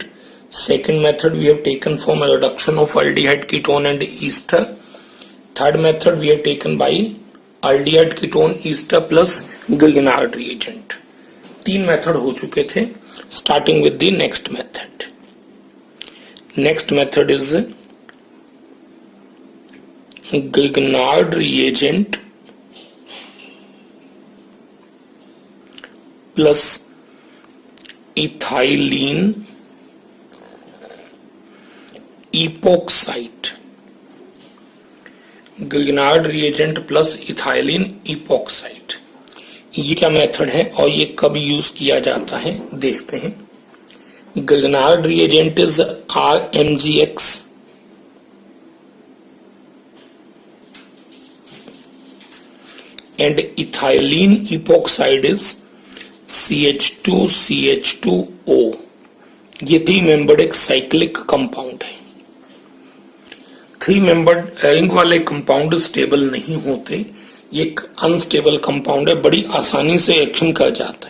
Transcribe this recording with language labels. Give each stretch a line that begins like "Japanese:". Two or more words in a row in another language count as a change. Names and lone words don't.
English: second method we have taken from reduction of aldehyde ketone and ester. third method we have taken by aldehyde ketone ester plus Grignard reagent.
Hindi: तीन मेथड हो चुके थे।
English: starting with the next method. next method is Grignard reagent plus ethylene epoxide। Grignard reagent plus ethylene epoxide,
Hindi: ये क्या मेथड है और ये कब यूज किया जाता है देखते हैं।
English: Grignard reagent is RMGX and ethylene epoxide is CH2CH2O।
Hindi: ये 3 मेंबर्ड एक
English: cyclic compound
Hindi: है। 3
English: membered ring
Hindi: वाले
English: compound stable
Hindi: नहीं होते, ये एक
English: unstable compound
Hindi: है, बड़ी आसानी से एक्शन कर जाता है।